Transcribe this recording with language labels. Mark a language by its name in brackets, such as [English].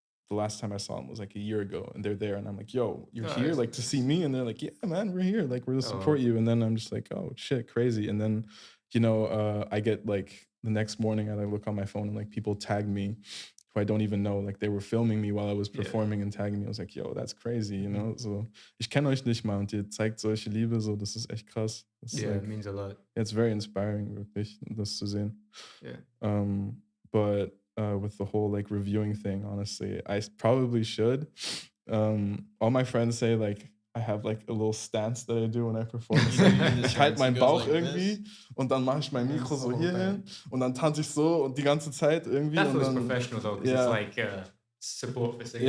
[English] The last time I saw them was like a year ago, and they're there, and I'm like, yo, you're here like to see me? And they're like, yeah, man, we're here, like we're to support you. And then I'm just like, oh shit, crazy. And then I get like the next morning, I like look on my phone, and like people tag me who I don't even know, like they were filming me while I was performing and tagging me. I was like, yo, that's crazy, [German] so ich kenne euch nicht mal, und ihr zeigt solche Liebe, so, das ist echt krass. [English] It means a lot. It's very inspiring, [German] wirklich, das zu sehen. [English] But with the whole like reviewing thing, honestly, I probably should. All my friends say like I have like a little stance that I do when I perform. [German] Ich halte meinen Bauch irgendwie und dann mache ich mein Mikro so hier hin und dann tanze ich so und die ganze Zeit irgendwie. [English] That feels professional though, because it's like support for singing.